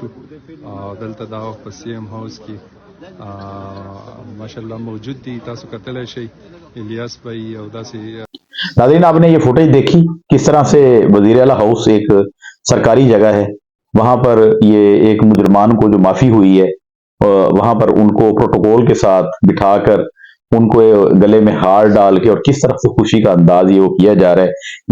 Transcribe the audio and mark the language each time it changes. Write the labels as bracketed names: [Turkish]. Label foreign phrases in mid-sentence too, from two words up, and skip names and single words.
[Pashto] دلته دا وخت په سی ام هاوس کې ماشاءالله موجود دي. تاسو کتل شي الیاس भाई او داسې [Urdu] ناظرین، آپ نے یہ فوٹیج دیکھی کس طرح سے وزیر اعلیٰ ہاؤس ایک سرکاری جگہ ہے، وہاں پر یہ ایک مجرمان کو جو معافی ہوئی ہے وہاں پر ان کو پروٹوکول کے ساتھ بٹھا کر ان کو گلے میں ہار ڈال کے اور کس طرح سے خوشی کا انداز یہ وہ کیا جا رہا ہے.